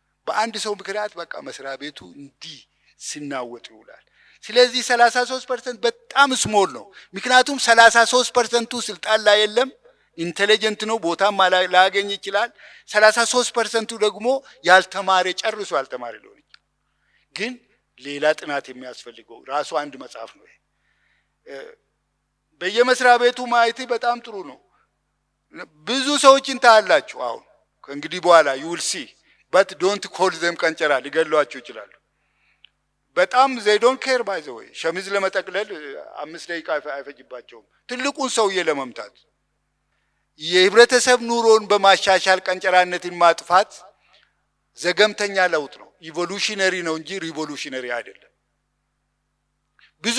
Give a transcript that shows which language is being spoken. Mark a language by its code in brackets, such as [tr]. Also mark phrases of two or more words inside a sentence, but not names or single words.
[am] በአንድ ሰው ምክንያት በቃ መስሪያ ቤቱ እንዲህ ሲናወጥ ይውላል። ስለዚህ 33% በጣም ስሞል ነው። ምክንያቱም 33%ቱ ስልጣን ላይ የለም፣ ኢንቴሊጀንት ነው፣ ቦታም ላያገኝ ይችላል። 33%ቱ ደግሞ ያልተማረ ጨርሶ ያልተማረ ሊሆን ይችላል። ግን ሌላ ጥናት የሚያስፈልገው ራሱ አንድ መጽሐፍ ነው። በየመስሪያ ቤቱ ማየት በጣም ጥሩ ነው። ብዙ ሰዎችን ታያላችሁ። አሁን ከእንግዲህ በኋላ [en] you will see but don't call them [am] ቀንጨራ፣ ሊገሏቸው ይችላሉ። በጣም [en] they don't care by the way። [am] ሸሚዝ ለመጠቅለል 5 ደቂቃ አይፈጅባቸውም ትልቁን ሰውዬ ለመምታት። የህብረተሰብ ኑሮን በማሻሻል ቀንጨራነትን ማጥፋት ዘገምተኛ ለውጥ ነው። ኢቮሉሽነሪ ነው እንጂ ሪቮሉሽነሪ አይደለም። ብዙ